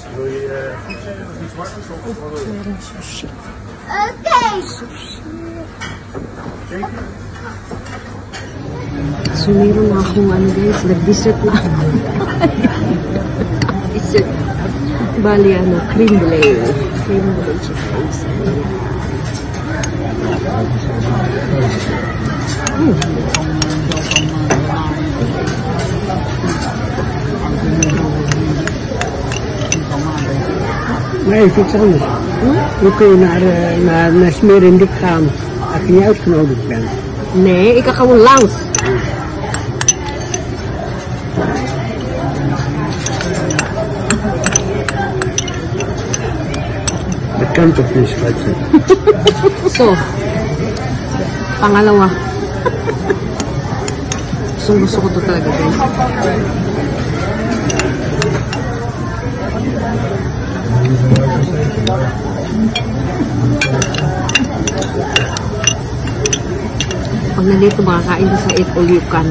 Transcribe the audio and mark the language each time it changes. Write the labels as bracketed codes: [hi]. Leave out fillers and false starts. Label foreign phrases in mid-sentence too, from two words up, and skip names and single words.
[nl] Wil je iets warmers of wat wil je? Sushi. [en] Okay. [tl] So, meron akong ano guys, nag-dessert na. Dessert. Bali, ano, cream brulee. Cream brulee cheese. [nl] Maar is iets anders. We kunnen naar Smerendik gaan als je niet uitgenodigd bent. Nee, ik ga gewoon langs. Dat kan toch niet, schatje? [tl] So, pangalawa. Gusto ko to talaga guys. Pag nandito makakain ka sa Eat All You Can.